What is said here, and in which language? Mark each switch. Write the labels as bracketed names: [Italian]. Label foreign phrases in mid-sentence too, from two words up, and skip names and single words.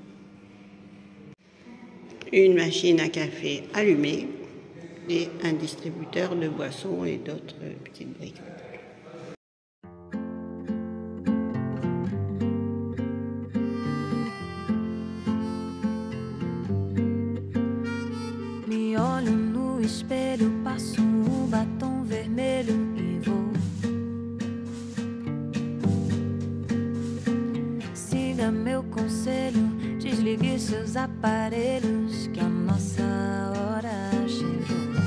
[French] Une machine à café allumée et un distributeur de boissons et d'autres petites briques. [Portuguese] Me olho no espelho, passo batom vermelho e vou. Siga meu conselho, desligue seus aparelhos, que a nossa hora chegou.